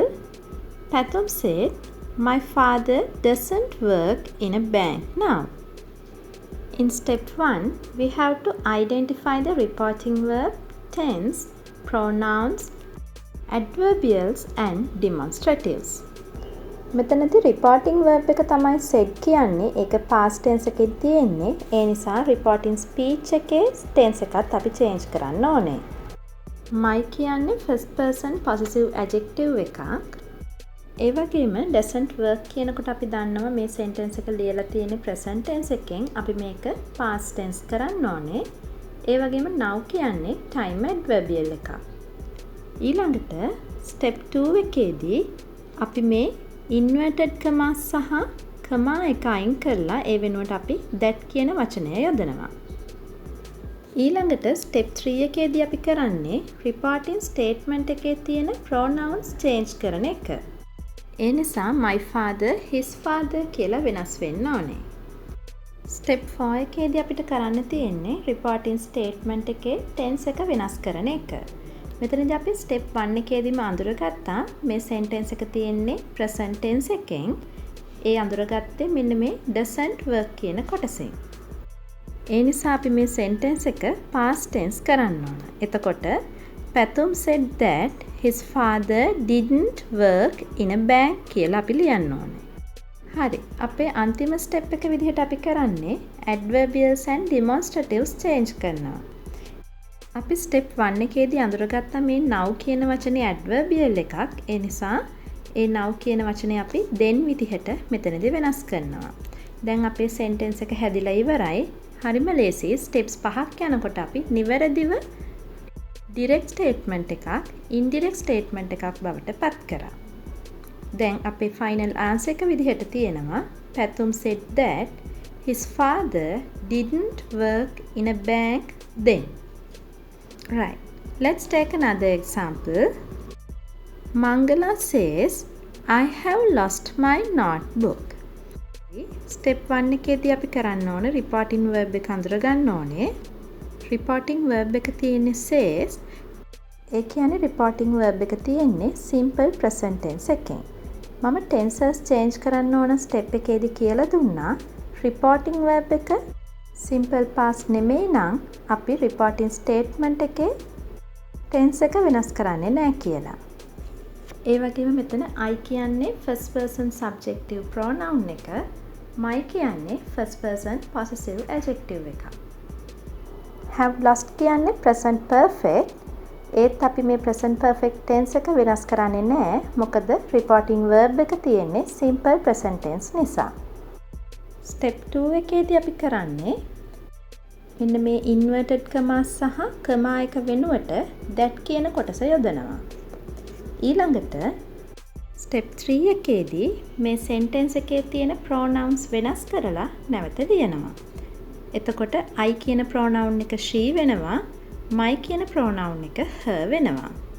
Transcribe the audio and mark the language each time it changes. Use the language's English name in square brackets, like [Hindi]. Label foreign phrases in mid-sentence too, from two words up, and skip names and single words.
[English] Pathum said, "My father doesn't work in a bank now." In step 1, we have to identify the reporting verb, tense, pronouns, adverbials and demonstratives. [Sinhala] මෙතනදී [English] reporting verb [Sinhala] එක තමයි said කියන්නේ. ඒක [English] past tense [Sinhala] එකේ තියෙන්නේ. ඒ නිසා [English] reporting speech [Sinhala] එකේ tense එකත් අපි change කරන්න ඕනේ. My කියන්නේ [English] first person possessive adjective [Sinhala] එකක්. ඒ වගේම [English] doesn't work [Sinhala] කියනකොට අපි දන්නවා මේ sentence එක ලියලා තියෙන්නේ [English] present tense [Sinhala] එකෙන්. අපි මේක [English] past tense [Sinhala] කරන්න ඕනේ. ඒ වගේම now කියන්නේ [English] time adverbial [Sinhala] එකක්. ඊළඟට step 2 එකේදී අපි මේ [English] inverted commas [Sinhala] සහ comma එක අයින් කරලා ඒ වෙනුවට අපි that කියන වචනය යොදනවා. ඊළඟට step 3 එකේදී අපි කරන්නේ [English] reporting statement [Sinhala] එකේ තියෙන [English] pronouns change [Sinhala] කරන එක. ඒ නිසා [English] my father, his father [Sinhala] කියලා වෙනස් වෙන්න ඕනේ. step 4 එකේදී අපිට කරන්න තියෙන්නේ [English] reporting statement [Sinhala] එකේ tense එක වෙනස් කරන එක. මෙතනදී අපි step 1 එකේදීම අඳුරගත්තා මේ sentence එක තියෙන්නේ [English] present tense [Sinhala] එකෙන්. ඒ අඳුරගත්තේ මෙන්න මේ [English] doesn't work [Sinhala] කියන කොටසෙන්. ඒ නිසා අපි මේ sentence එක [English] past tense [Sinhala] කරන්න ඕන. එතකොට [English] Pathum said that his father didn't work in a bank [Sinhala] කියලා අපි ලියන්න ඕනේ. හරි. අපේ අන්තිම step එක විදිහට අපි කරන්නේ [English] adverbials and demonstratives change [Sinhala] කරනවා. අපි step 1 එකේදී අඳුරගත්තා මේ now කියන වචනේ adverbial එකක්. ඒ නිසා ඒ now කියන වචනේ අපි then විදිහට මෙතනදී වෙනස් කරනවා. දැන් අපේ sentence එක හැදිලා ඉවරයි. හරිම ලේසි. steps 5ක් යනකොට අපි නිවැරදිව [English] direct statement [Sinhala] එකක් [English] indirect statement [Sinhala] එකක් බවට පත් කරා. දැන් අපේ [English] final answer [Sinhala] එක විදිහට තියෙනවා [English] Pathum said that his father didn't work in a bank then. Right, let's take another example. Mangala says, "I have lost my notebook." [Sinhala] Step 1 එකේදී අපි කරන්න ඕනේ [English] reporting verb [Sinhala] එක අඳුර ගන්න ඕනේ. [English] reporting verb [Sinhala] එක තියෙන්නේ says. ඒ කියන්නේ [English] reporting verb [Sinhala] එක තියෙන්නේ [English] simple present tense [Sinhala] එකෙන්. මම [English] tenses change [Sinhala] කරන්න ඕන step එකේදී කියලා දුන්නා [English] reporting verb [Sinhala] එක [English] simple past [Sinhala] නෙමෙයි නම් අපි [English] reporting statement [Sinhala] එකේ tense එක වෙනස් කරන්නේ නැහැ කියලා. ඒ වගේම මෙතන I කියන්නේ [English] first person subjective pronoun [Sinhala] එක, my කියන්නේ [English] first person possessive adjective [Sinhala] එක. [English] have lost [Sinhala] කියන්නේ [English] present perfect. [Sinhala] ඒත් අපි මේ [English] present perfect tense [Sinhala] එක වෙනස් කරන්නේ නැහැ. මොකද [English] reporting verb [Sinhala] එක තියෙන්නේ [English] simple present tense [Sinhala] නිසා. step 2 එකේදී අපි කරන්නේ මෙන්න මේ [English] inverted commas [Sinhala] සහ comma එක වෙනුවට that කියන කොටස යොදනවා. ඊළඟට step 3 එකේදී මේ sentence එකේ තියෙන pronouns වෙනස් කරලා නැවත ලියනවා. එතකොට I කියන pronoun එක she වෙනවා, my කියන pronoun එක her වෙනවා.